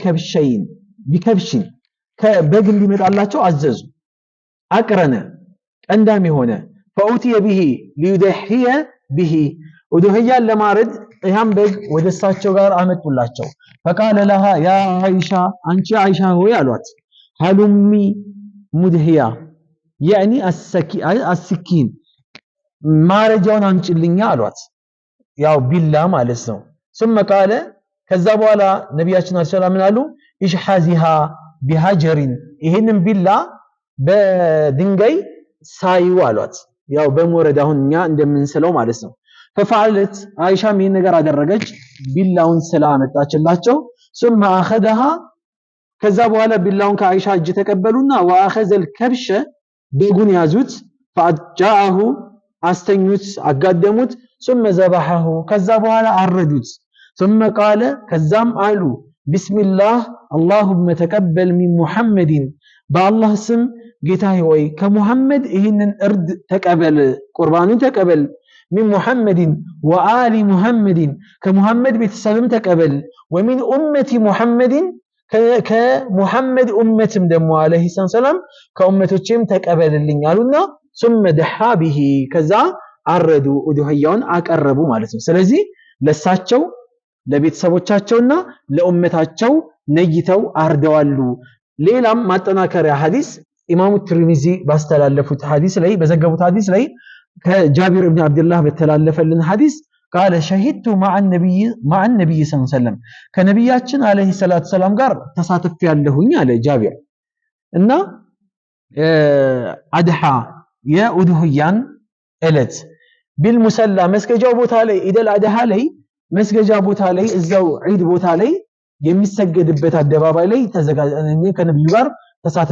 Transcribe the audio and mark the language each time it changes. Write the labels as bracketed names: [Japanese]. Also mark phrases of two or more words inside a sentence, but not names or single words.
[Amharic] ቢከብሽን ከበግ እንዲመጣላቸው አዘዙ። አቅረነ ቀንዳም የሆነ [Arabic] فأتي به ليضحي به [Amharic] ኡዱህያን ለማረድ ያም በግ ወደሳቸው ጋር አመጡላቸው። [Arabic] فقال لها يا عائشة [Amharic] አንቺ አይሻ ሆይ አሏት [Arabic] هلمي المدية [Amharic] ያኒ አስኪን ማረጃውን አምጪልኛ አሏት። ያው ቢላ ማለት ነው። [Arabic] ثم قال [Amharic] ከዛ በኋላ ነብያችን [Arabic] صلى الله عليه وسلم اشحذيها بحجر [Amharic] ይሄንን ቢላ በድንጋይ ሳዩ አሏት። ያው በመወረድ አሁን እኛ እንደምንስለው ማለት ነው። ፈፋለት አይሻም ይሄን ነገር አደረገች። ቢላውን ስላ አመጣችላቸው። [Arabic] ثم اخذها [Amharic] ከዛ በኋላ ቢላውን ከአይሻ እጅ ተቀበሉና [Arabic] واخذ الكبش [Amharic] በጉን ያዙት። فجاءه አስተኙት አጋደሙት። [Arabic] ثم ذبحه [Amharic] ከዛ በኋላ አረዱት። [Arabic] ثم قال [Amharic] ከዛም አሉ [Arabic] بسم الله اللهم تقبل من محمد [Amharic] بالله ስም ጌታዬ ሆይ ከሙሐመድ ይህንን እርድ ተቀበል ቁርባኑን ተቀበል [Arabic] من محمد وآل محمد [Amharic] كمحمد ቤተሰብም ተቀበል [Arabic] ومن أمة محمد [Amharic] كمحمد أمتም ደግሞ [Arabic] عليه السلام [Amharic] ከኡመቶችም ተቀበልልኝ አሉና [Arabic] ثم دحى به [Amharic] ከዛ አረዱ ኡዱህያውን አቀረቡ ማለት ነው። ስለዚህ ለሳቸው ለቤተሰቦቻቸውና ለኡመታቸው ነይተው አርደዋሉ። ሌላም ማጠናከሪያ ሐዲስ ኢማሙ ትርሚዚ ባስተላለፉት ሐዲስ ላይ በዘገቡት ሐዲስ ላይ ከጃቢር ኢብኑ አብዱላህ በተላለፈልን ሐዲስ [Arabic] قال شهدت مع النبي صلى الله عليه وسلم [Amharic] ከነብያችን [Arabic] عليه الصلاة والسلام [Amharic] ጋር ተሳትፍ ያለሁኝ አለ ጃቢር እና አድሃ የኡዱህያን እለት ቢልሙሰላ መስገጃው ቦታ ላይ [Arabic] عيد الأضحى [Amharic] ላይ መስገጃ ቦታ ላይ እዛው ዒድ ቦታ ላይ የሚሰገድበት አደባባይ ላይ ተዘጋጀ ከነብዩ ጋር ተሳትፍ